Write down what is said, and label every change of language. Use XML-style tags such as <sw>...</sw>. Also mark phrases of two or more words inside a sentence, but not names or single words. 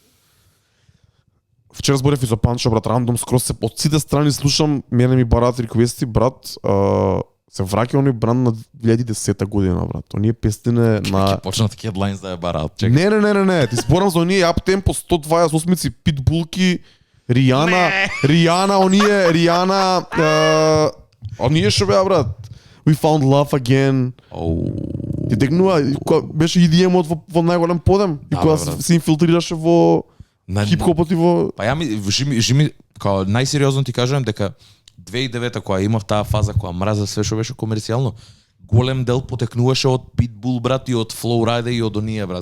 <mk>Вчера зборев и за Панчо, брат, рандом, скроз се од сите страни слушам, мене ми бараат реквести, брат, се враќа оној бранд на 2010 година, брат. Оние песни на Ќе почнат headlines да ја бараат. Чекай. Не. Ти зборам за оние</mk> <en>up tempo</en> <mk>128-ци, Питбулки, Ријана, оние што беа, брат.</mk> <en>We found love again.</en> <mk>Ти текнува, беше EDM-от во најголем подем и кога се инфилтрираше во хип-хопот и во... Па ја жими, као најсериозно ти кажувам дека 2009 кога имав таа фаза кога мразев све што беше комерцијално, голем дел потекнуваше од Pitbull, брат, и од Flow Rida и од оние, брат.</mk>